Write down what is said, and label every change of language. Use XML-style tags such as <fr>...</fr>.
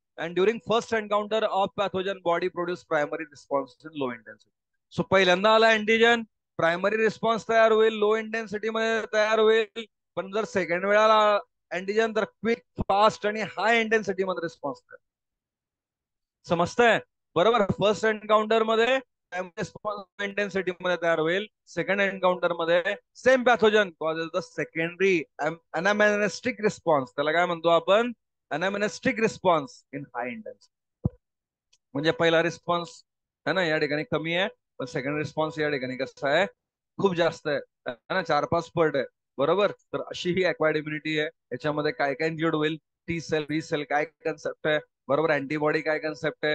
<en>And during first encounter of pathogen body produce primary response in low intensity.</en> <mr>So पहिल्यांदा आला antigen, primary response तयार होईल, low intensity मध्ये तयार होईल. पण जर सेकंड वेळाला अँटीजन, तर क्विक, फास्ट आणि हाय इंटेन्सिटी मध्ये रिस्पॉन्स. समजतंय? बरोबर. फर्स्ट एन्काउंटर मध्ये इंटेन्सिटी मध्ये तयार होईल.</mr> <en>Second encounter मध्ये same pathogen causes the secondary anamnestic response.</en> <mr>त्याला काय म्हणतो आपण?</mr> <en>Anamnestic response in high intensity.</en> <mr>म्हणजे पहिला रिस्पॉन्स</mr> <hi>है ना</hi> <mr>या ठिकाणी कमी आहे, पण सेकंड रिस्पॉन्स या ठिकाणी कसा आहे? खूप जास्त आहे.</mr> <hi>है ना.</hi> <mr>4-5 पट आहे. बरोबर. तर अशी ही अक्वायर्ड इम्युनिटी आहे. याच्यामध्ये काय काय इन्क्लूड होईल? टी सेल, बी सेल काय कन्सेप्ट आहे? बरोबर. अँटीबॉडी काय कन्सेप्ट आहे?</mr>